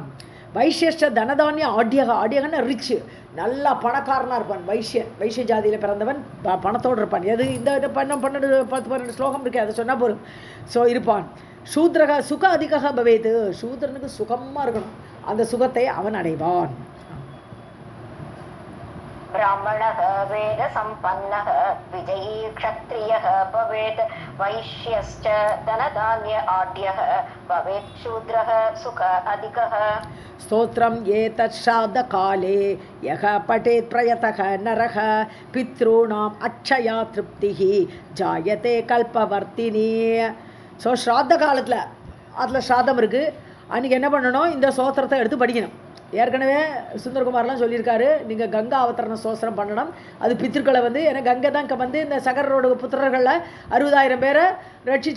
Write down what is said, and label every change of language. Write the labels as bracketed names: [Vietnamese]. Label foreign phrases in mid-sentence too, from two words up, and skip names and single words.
[Sanskrit] वैश्यश्च धनधान्य आढ्यः, [Tamil] ஆட்யகன்னு ரிச்சு, நல்லா பணக்காரனாக இருப்பான். வைஷ்ய ஜாதியில் பிறந்தவன் பணத்தோடு இருப்பான். எது இந்த 12 ஸ்லோகம் இருக்கு, அதை சொன்னால் போதும். ஸோ இருப்பான். [Sanskrit] शूद्रः सुख अधिकः भवेत्, [Tamil] சூத்ரனுக்கு சுகமாக இருக்கணும், அந்த சுகத்தை அவன் அடைவான். [Sanskrit] ब्राह्मणः वेद सम्पन्नः विजयी क्षत्रियः भवेत् वैश्यश्च धनधान्य आढ्यः भवेत् शूद्रः सुख अधिकः. स्तोत्रम् एतत् श्राद्धकाले यः पठेत् प्रयतः नरः पितॄणाम् अक्षया तृप्तिः जायते कल्पवर्तिनी. [Tamil] ஸோ ஸ்ராத்த காலத்தில் அதில் ஸ்ராத்தம் இருக்குது, அன்றைக்கி என்ன பண்ணணும்? இந்த ஸ்தோத்திரத்தை எடுத்து படிக்கணும். ஏற்கனவே சுந்தரகுமார்லாம் சொல்லியிருக்காரு, நீங்கள் கங்கா அவதரண ஸ்தோத்திரம் பண்ணணும். அது பித்திருக்களை ஏன்னா கங்கை தான் இந்த சகரோட புத்திரர்களில் 60,000 பேரை ரட்சிச்சா.